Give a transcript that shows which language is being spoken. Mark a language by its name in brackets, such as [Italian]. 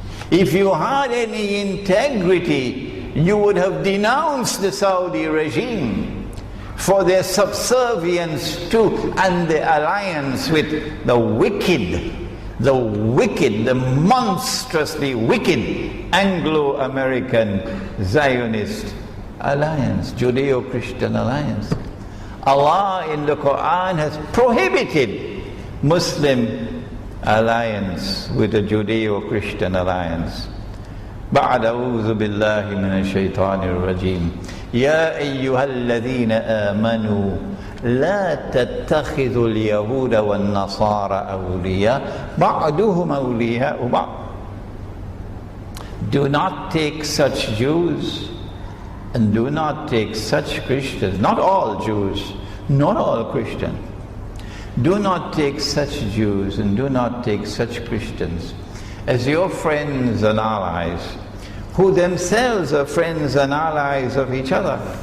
[English] If you had any integrity, you would have denounced the Saudi regime for their subservience to and the alliance with the wicked, the monstrously wicked Anglo-American Zionist alliance, Judeo-Christian alliance. Allah in the Quran has prohibited Muslim alliance with a Judeo-Christian alliance. [Arabic] بعد أعوذ بالله من الشيطان الرجيم يا أيها الذين آمنوا لا تتخذوا اليهود والنصارى أولياء بعضهم أولياء بعض. [English] Do not take such Jews and do not take such Christians, not all Jews, not all Christians. Do not take such Jews and do not take such Christians as your friends and allies, who themselves are friends and allies of each other.